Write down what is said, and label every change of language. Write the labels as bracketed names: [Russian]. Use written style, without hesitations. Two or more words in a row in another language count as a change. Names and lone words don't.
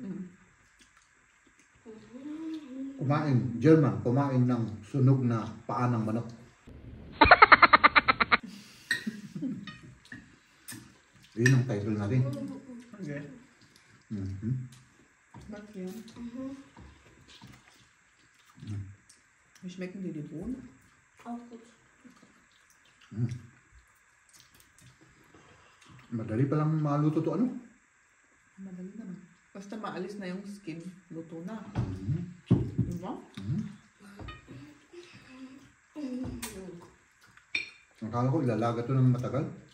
[Filipino] Kumain ng sunog na paa ng manok. Yun ang title natin. Okay. Bakit yan? [German] Muss schmecken dir die Bohnen? Auch gut. [Filipino] Madali palang maluto to ano? Madali naman. Basta maalis na yung skin, luto na. Diba? Akala ko ilalaga to ng matagal.